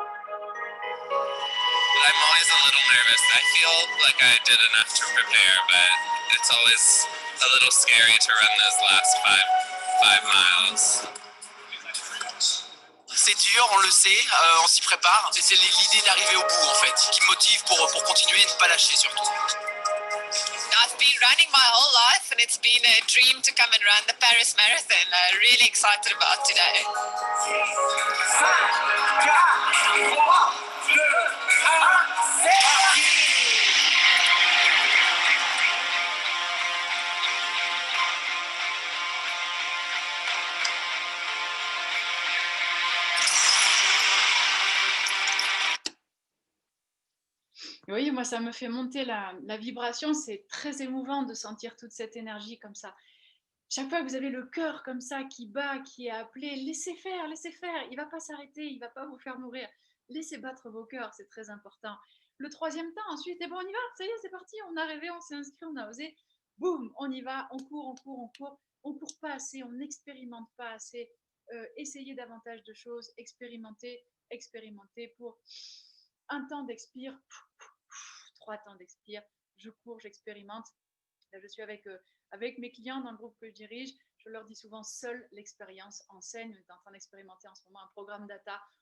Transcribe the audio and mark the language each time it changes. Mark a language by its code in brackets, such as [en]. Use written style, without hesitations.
[en] I'm always a little nervous. I feel like I did enough to prepare, but it's always a little scary to run those last five miles. [fr] C'est dur, on le sait, on s'y prépare. C'est l'idée d'arriver au bout en fait, qui me motive pour continuer et ne pas lâcher surtout. [en] I've been running my whole life and it's been a dream to come and run the Paris Marathon. I'm really excited about today. [fr] 5, 4, 3, 2, 1, c'est parti! Oui, moi, ça me fait monter la vibration. C'est très émouvant de sentir toute cette énergie comme ça. Chaque fois que vous avez le cœur comme ça qui bat, qui est appelé, laissez faire, laissez faire. Il ne va pas s'arrêter, il ne va pas vous faire mourir. Laissez battre vos cœurs, c'est très important. Le troisième temps, ensuite, et bon, on y va, ça y est, c'est parti, on a rêvé, on s'est inscrit, on a osé. Boum, on y va, on court, on court, on court. On ne court pas assez, on n'expérimente pas assez. Essayez davantage de choses, expérimentez, expérimentez pour un temps d'expire, 3 temps d'expire, je cours, j'expérimente. Là, je suis avec mes clients dans le groupe que je dirige. Je leur dis souvent, seule l'expérience enseigne. On est en train d'expérimenter en ce moment un programme data.